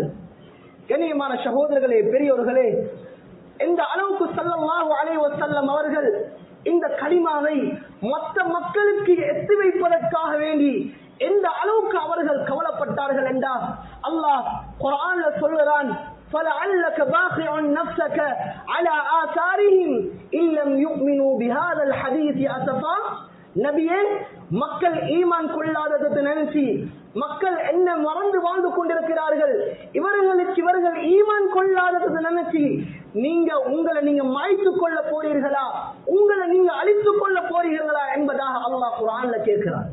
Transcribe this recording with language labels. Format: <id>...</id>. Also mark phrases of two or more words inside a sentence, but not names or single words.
<ta>கண்ணியமான சகோதரர்களே, பெரியோர்களே, இந்த அளவுக்கு</ta> <ar>صلى الله عليه وسلم</ar> <ta>அவர்கள் இந்த கலிமாவை மற்ற மக்களுக்கு எத்தி வைப்பதற்காக வேண்டி எந்த அளவுக்கு அவர்கள் கவலைப்பட்டார்கள் என்றால் அல்லாஹ் குர்ஆன்ல சொல்கிறான்,</ta> <ar>فَلَعَلَّكَ بَاخِعٌ نَفْسَكَ عَلَى آثَارِهِمْ إِن لَّمْ يُؤْمِنُوا بِهَذَا الْحَدِيثِ أَسَفًا.</ar> <ta>நபியே, மக்கள் ஈமான் கொள்ளாததை நினைச்சு மக்கள் என்ன மறந்து வாழ்ந்து கொண்டிருக்கிறார்கள், இவர்கள் ஈமான் கொள்ளாததை நினைச்சு உங்களை நீங்க மாய்த்துக் கொள்ள போறீர்களா, உங்களை நீங்க அழித்துக் கொள்ள போறீர்களா என்பதாக அல்லாஹ் குர்ஆன்ல கேட்கிறார்.</ta>